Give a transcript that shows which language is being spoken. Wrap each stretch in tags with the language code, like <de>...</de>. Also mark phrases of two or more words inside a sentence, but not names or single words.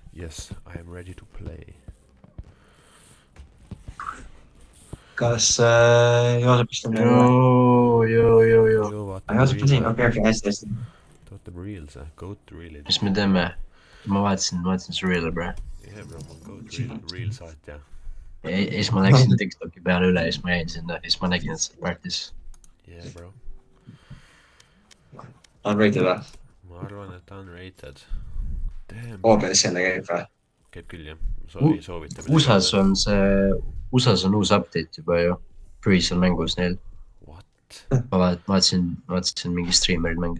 <en>Yes, I am ready to play.</en> <et>Kas Joosep istub meil või? Joo. Joosep on siin, okei, hästi. Ta võtab reels, goat reelid. Mis me teeme? Ma vaatasin su reel'e, bro. Jah, bro, ma</et> <en>goat reel</en> <et>saatja. Ja siis ma läksin TikToki peale üle ja siis ma jäin sinna ja siis ma nägin, et sa practice.</et> <en>Yeah, bro.</en> <et>Unrated või? Ma arvan, et unrated. OBS jälle käib või? Käib küll, jah. Soovita. USAs on uus update juba ju. Freeze on mängus neil.</et> <en>What?</en> <et>Ma vaatasin mingi streamerid mängida.</et>